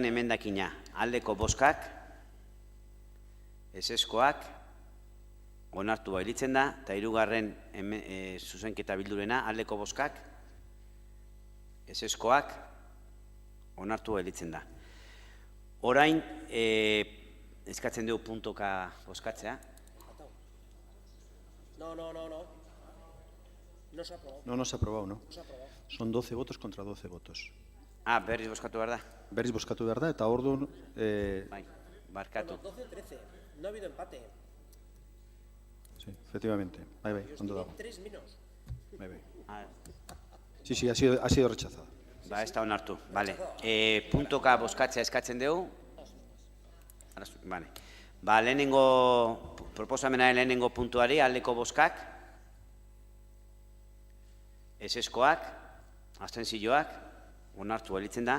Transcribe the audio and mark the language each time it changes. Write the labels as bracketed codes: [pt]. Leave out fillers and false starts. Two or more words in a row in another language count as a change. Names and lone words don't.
[eu] emendakina aldeko bozkak, ezezkoak, onartu gelditzen da. Eta 3. zuzenketa Bildurena aldeko bozkak, ezezkoak, onartu gelditzen da. Orain, eskatzen dugu puntoka bozkatzea. [es] No. No se ha aprobado. No se ha aprobado, ¿no? Son 12 votos contra 12 votos. [eu] Ah, berriz bozkatu behar da? Berriz bozkatu behar da, eta orduan... Bai, barkatu. [es] 12-13, no ha habido empate. Sí, efectivamente. [eu] Bai, ondo dago. [es] 3 menos. [eu] Bai. [es] Sí, ha sido rechazado. [eu] Ba, ez da onartu. Vale. Puntoka bozkatzea eskatzen dugu. Vale. Ba, lehenengo, proposamenaren lehenengo puntuari aldeko bozkak, ezezkoak, abstentzioak, onartu gelditzen da.